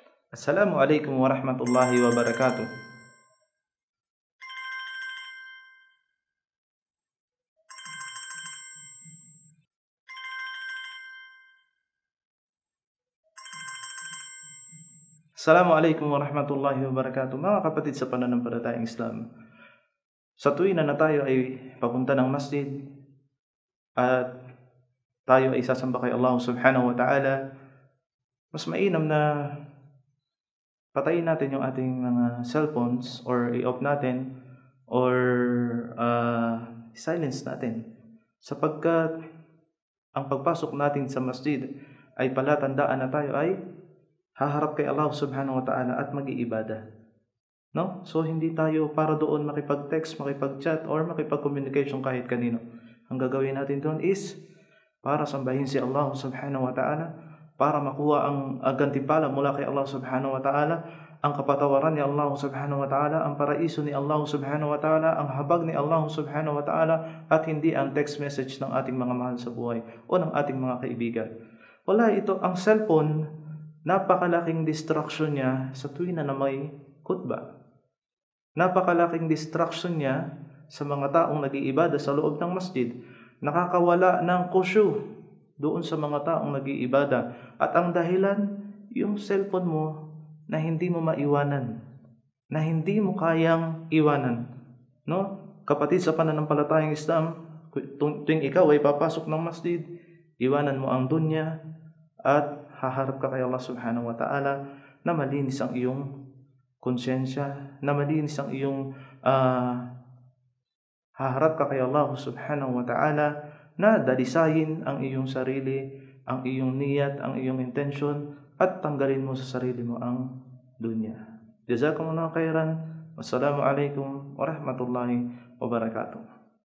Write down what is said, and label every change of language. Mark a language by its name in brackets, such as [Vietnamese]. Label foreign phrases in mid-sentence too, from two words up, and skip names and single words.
[Arabic] السلام عليكم ورحمة الله وبركاته. السلام عليكم ورحمة الله وبركاته. [Filipino] Mga kapatid sa pananampalatayang Islam, sa tuwing na tayo ay papunta ng masjid at tayo ay sasamba kay Allah [Arabic] سبحانه وتعالى, [Filipino] mas mainam na patayin natin yung ating mga cellphones or i-off natin or silence natin. Sapagkat ang pagpasok natin sa masjid ay palatandaan na tayo ay haharap kay Allah [Arabic] سبحانه وتعالى [Filipino] at mag-iibada. No? So hindi tayo para doon makipag-text, makipag-chat or makipag-communication kahit kanino. Ang gagawin natin doon is para sambahin si Allah [Arabic] سبحانه وتعالى, [Filipino] para makuha ang gantimpala mula kay Allah [Arabic] سبحانه وتعالى, [Filipino] ang kapatawaran ni Allah [Arabic] سبحانه وتعالى, [Filipino] ang paraiso ni Allah [Arabic] سبحانه وتعالى, [Filipino] ang habag ni Allah [Arabic] سبحانه وتعالى, [Filipino] at hindi ang [English] text message [Filipino] ng ating mga mahal sa buhay o ng ating mga kaibigan. Wala ito, ang cellphone, napakalaking distraction niya sa tuwing na may khutbah. Napakalaking distraction niya sa mga taong nag-iibada sa loob ng masjid. Nakakawala ng khusyu doon sa mga taong nag-iibada. At ang dahilan, yung cellphone mo na hindi mo maiwanan, na hindi mo kayang iwanan. No? Kapatid sa pananampalatayang Islam, tuwing ikaw ay papasok ng masjid, iwanan mo ang dunya at haharap ka kay Allah [Arabic] سبحانه وتعالى [Filipino] na malinis ang iyong konsyensya, na malinis ang iyong haharap ka kay Allah [Arabic] سبحانه وتعالى [Filipino] na dalisayin ang iyong sarili, ang iyong niyat, ang iyong intention, at tanggalin mo sa sarili mo ang dunya. [Arabic] جزاكم الله خيرا. والسلام عليكم ورحمة الله وبركاته.